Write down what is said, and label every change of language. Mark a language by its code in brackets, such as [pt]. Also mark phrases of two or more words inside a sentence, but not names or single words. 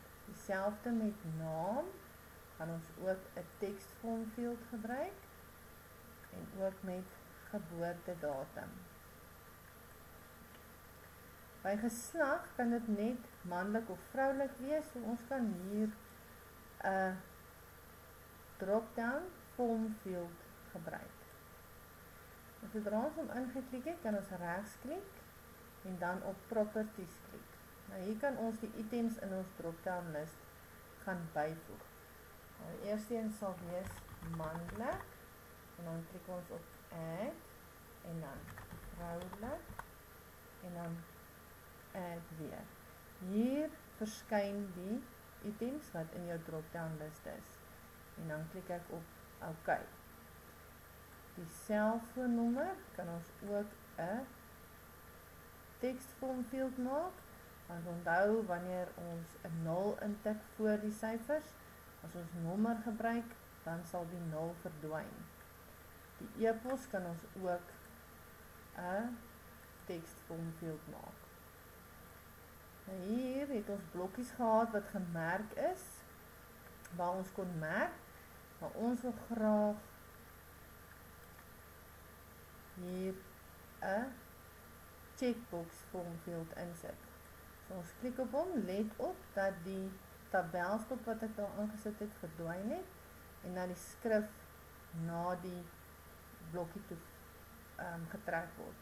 [af] Dieselfde met naam, gaan ons ook 'n tekstform field gebruik en ook met geboortedatum. By geslag kan dit net manlik of vroulik wees, so ons kan hier 'n [en] drop-down form field [af] gebruik. En sodra ons hom ingeklik het, kan ons regsklik en dan op Properties klik. Nou hier kan ons die items in ons [en] drop-down list [af] gaan byvoeg. Nou die eerste een sal wees manlik en dan klik ons op Add en dan vroulik en dan Add weer. Hier verskyn die items wat in jou [en] drop-down list [af] is en dan klik ek op OK. Die selfoonnommer kan ons ook 'n tekstform field maak. Want onthou wanneer ons 'n 0 intik voor die syfers, as ons nommer gebruik, dan sal die 0 verdwyn. Die e-pos kan ons ook 'n tekstform field maak. Nou hier het ons blokkies gehad wat gemerk is, waar ons kon merk, maar ons wil graag hier 'n [en] checkbox form field [af] insit. So ons klik op hom, let op dat die tabelstop wat ek daar aangesit het verdwyn het en dan die skrif na die blokkie toe getrek word.